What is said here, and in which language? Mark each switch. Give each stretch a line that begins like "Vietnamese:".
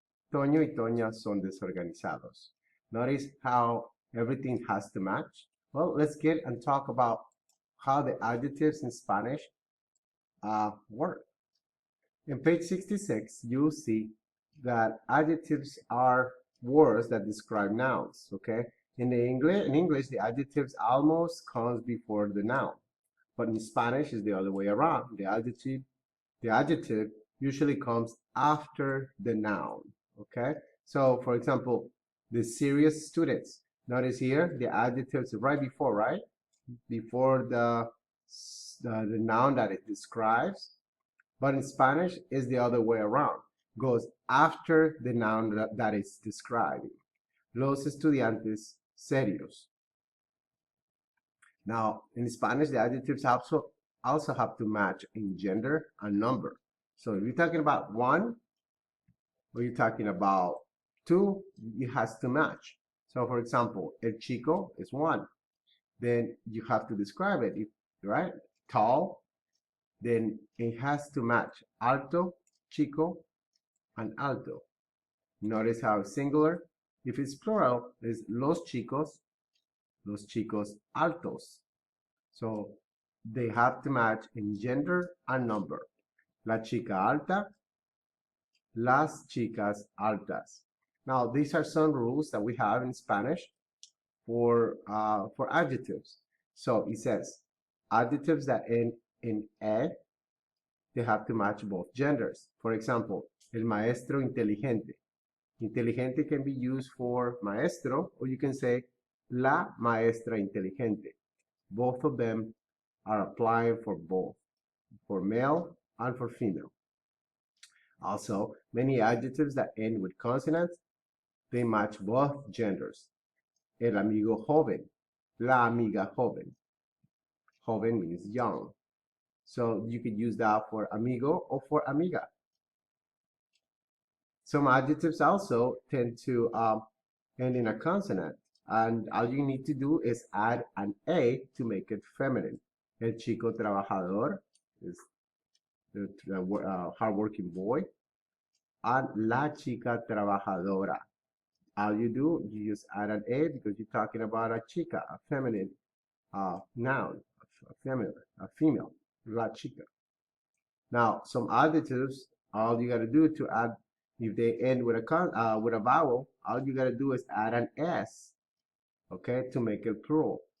Spanish: Toño y Toña son desorganizados.
English: Notice how everything has to match. Well, let's get and talk about how the adjectives in Spanish work. In page 66, you'll see that adjectives are words that describe nouns, okay? In English, the adjectives almost comes before the noun, but in Spanish, it's the other way around. The adjective usually comes after the noun, okay? So, for example, the serious students. Notice here, the adjectives right before, right? Before the noun that it describes. But in Spanish, it's the other way around. Goes after the noun that it's describing.
Spanish: Los estudiantes serios.
English: Now, in Spanish, the adjectives also have to match in gender and number. So if you're talking about one, or you're talking about two, it has to match. So for example, el chico is one. Then you have to describe it, right? Tall, then it has to match alto, chico, and alto. Notice how it's singular. If it's plural, it's
Spanish: los chicos altos.
English: So they have to match in gender and number.
Spanish: La chica alta, las chicas altas.
English: Now, these are some rules that we have in Spanish for adjectives. So it says adjectives that end in e, they have to match both genders. For example,
Spanish: el maestro inteligente.
English: Inteligente can be used for maestro, or you can say
Spanish: la maestra inteligente.
English: Both of them are applying for both, for male and for female. Also, many adjectives that end with consonants, they match both genders.
Spanish: El amigo joven, la amiga joven.
English: Joven means young. So you could use that for amigo or for amiga. Some adjectives also tend to end in a consonant. And all you need to do is add an A to make it feminine.
Spanish: El chico trabajador
English: is the hardworking boy.
Spanish: And la chica trabajadora.
English: All you do, you just add an A because you're talking about a chica, a feminine noun, a female, la chica. Now, some adjectives, all you gotta do to add, if they end with a vowel, all you gotta do is add an s, okay, to make it plural.